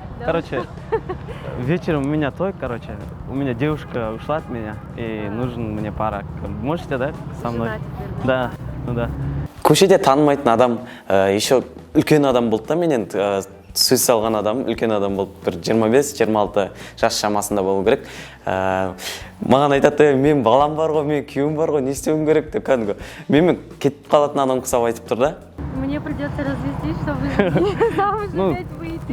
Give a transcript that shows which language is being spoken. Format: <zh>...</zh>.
<ru>Короче, вечером у меня той, у меня девушка ушла от меня, и нужен мне пара. Можете, да, со мной? Да, ну да.</ru> <kk>Көшеде танымайтын адам, еще үлкен адам болды да менен, сөз салған адам, үлкен адам болды, бір 25-26 жас шамасында болу керек. Маған айтады, мен балам бар ғой, мен күйеуім бар ғой, не істеуім керек деп кәдімгі. Мен кетіп қалатын адам құсап айтып тұр да.</kk> <ru>Мне придется развестись, чтобы замуж опять выйти.</ru>